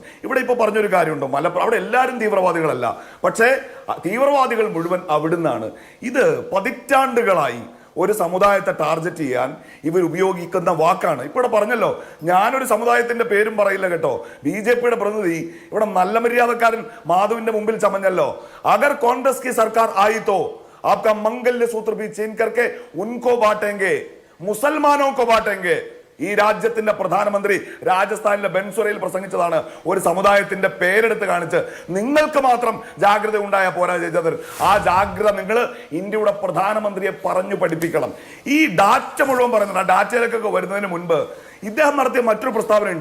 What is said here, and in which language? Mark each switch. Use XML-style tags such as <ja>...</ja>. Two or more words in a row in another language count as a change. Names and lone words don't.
<ml>ഇവിടെ ഇപ്പോൾ പറഞ്ഞൊരു കാര്യമുണ്ടോ, മലപ്പുറം അവിടെ എല്ലാവരും തീവ്രവാദികളല്ല, പക്ഷേ തീവ്രവാദികൾ മുഴുവൻ അവിടുന്നാണ്. ഇത് പതിറ്റാണ്ടുകളായി ഒരു സമുദായത്തെ ടാർഗറ്റ് ചെയ്യാൻ ഇവർ ഉപയോഗിക്കുന്ന വാക്കാണ്. ഇപ്പോൾ പറഞ്ഞല്ലോ, ഞാനൊരു സമുദായത്തിന്റെ പേരും പറയില്ല കേട്ടോ. BJP-യുടെ പ്രതിനിധി ഇവിടെ നല്ല മര്യാദക്കാരൻ മാധുവിന്റെ മുമ്പിൽ ചമഞ്ഞല്ലോ.</ml> <hi>अगर कांग्रेस की सरकार आई तो आपका मंगल्य सूत्र भी छीन करके उनको बांटेंगे, मुसलमानों को बांटेंगे.</hi> <ml>ഈ രാജ്യത്തിന്റെ പ്രധാനമന്ത്രി രാജസ്ഥാനിലെ ബെൻസുരയിൽ പ്രസംഗിച്ചതാണ്. ഒരു സമുദായത്തിന്റെ പേരെടുത്ത് കാണിച്ച് നിങ്ങൾക്ക് മാത്രം ജാഗ്രത ഉണ്ടായ പോരാ ചെയ്തത്. ആ ജാഗ്രത നിങ്ങൾ ഇന്ത്യയുടെ പ്രധാനമന്ത്രിയെ പറഞ്ഞു പഠിപ്പിക്കണം. ഈ ഡാറ്റ മുഴുവൻ പറയുന്നത്, ആ ഡാറ്റയിലേക്കൊക്കെ വരുന്നതിന് മുൻപ് ഇദ്ദേഹം നടത്തിയ മറ്റൊരു പ്രസ്താവനയുണ്ട്.</ml>